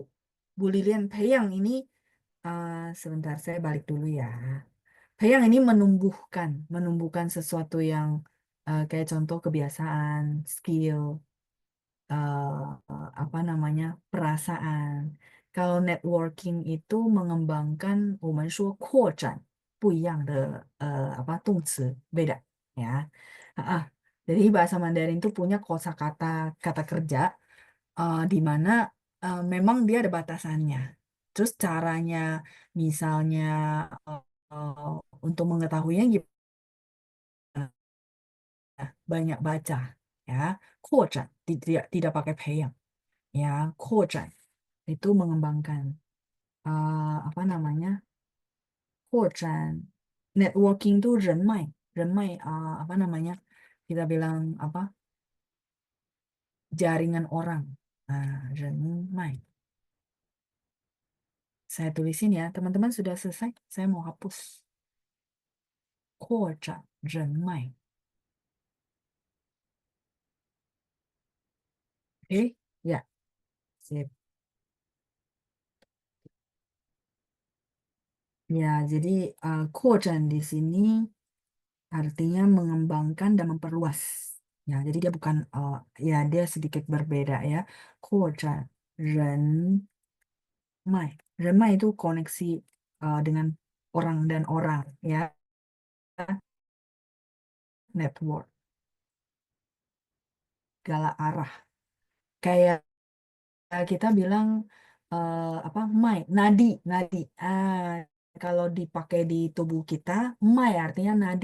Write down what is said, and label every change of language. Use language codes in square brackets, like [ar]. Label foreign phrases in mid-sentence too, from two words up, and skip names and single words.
[id] Bu Lilian, peyang ini sebentar saya balik dulu ya. Peyang ini menumbuhkan sesuatu yang kayak contoh kebiasaan, skill, apa namanya, perasaan. Kalau networking itu mengembangkan [zh] 我们说扩展不一样的 [id] apa 动词 beda ya. Jadi bahasa Mandarin itu punya kosakata kata kerja di mana memang dia ada batasannya. Terus caranya misalnya untuk mengetahuinya gimana? Banyak baca ya. 扩展 tidak pakai 培养 ya. 扩展 itu mengembangkan apa namanya, 扩展 networking itu 人脉 apa namanya, kita bilang apa, jaringan orang. 人脉 saya tulisin ya, teman-teman sudah selesai, saya mau hapus. [zh] 扩展人脉 [id] oke ya, sip. Ya, jadi 扩展 di sini artinya mengembangkan dan memperluas. Ya, jadi dia bukan ya, dia sedikit berbeda ya. [zh] 扩展人脉 人脉 [id] itu koneksi dengan orang dan orang ya. Network segala arah. Kayak kita bilang apa, nadi. Kalau dipakai di tubuh kita, artinya nadi.